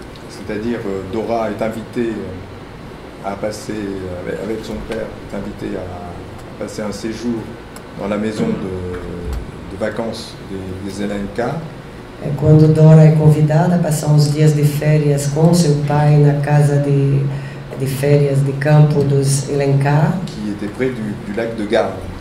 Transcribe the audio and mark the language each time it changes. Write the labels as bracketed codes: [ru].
[fr] C'est-à-dire Dora est invitée à passer, avec son père, est invitée à passer un séjour dans la maison de vacances des Elenka. [pt] Quando Dora é convidada a passar uns dias de férias com seu pai na casa de férias de campo dos Elenka, [fr] qui était près du lac de Garde.